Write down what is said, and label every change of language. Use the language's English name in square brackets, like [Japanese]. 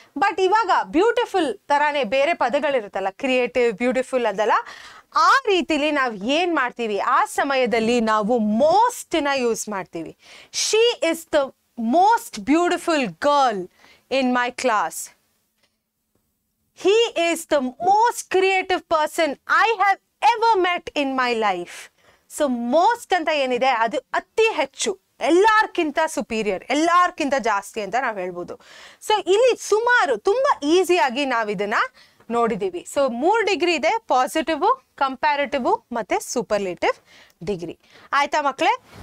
[Kannada] But ಇವಾಗ beautiful ತರಾನೇ ಬೇರೆ ಪದಗಳಿರುತ್ತಲ್ಲ, ಕ್ರಿಯೇಟಿವ್, ಬ್ಯೂಟಿಫುಲ್ ಅದಲ್ಲ, ಆ ರೀತಿಲಿ ನಾವು ಏನ್ ಮಾಡ್ತೀವಿ ಆ ಸಮಯದಲ್ಲಿ ನಾವು ಮೋಸ್ಟ್ ನ ಯೂಸ್ ಮಾಡ್ತೀವಿ. [English] She is the most beautiful girl in my class. He is the most creative person I have ever met in my life. [Kannada] So most ಅಂತ ಏನಿದೆ ಅದು ಅತಿ ಹೆಚ್ಚು, ಎಲ್ಲಾರ್ಕಿಂತ ಸುಪೀರಿಯರ್, ಎಲ್ಲಾರ್ಕಿಂತ ಜಾಸ್ತಿ ಅಂತ ನಾವು ಹೇಳ್ಬೋದು. ಸೊ ಇಲ್ಲಿ ಸುಮಾರು ತುಂಬಾ ಈಸಿಯಾಗಿ ನಾವು ಇದನ್ನ ನೋಡಿದೀವಿ. ಸೊ 3 ಡಿಗ್ರಿ ಇದೆ, ಪಾಸಿಟಿವ್, ಕಂಪ್ಯಾರಿಟಿವ್ ಮತ್ತೆ ಸೂಪರ್ಲೇಟಿವ್ ಡಿಗ್ರಿ. ಆಯ್ತಾ ಮಕ್ಕಳೇ?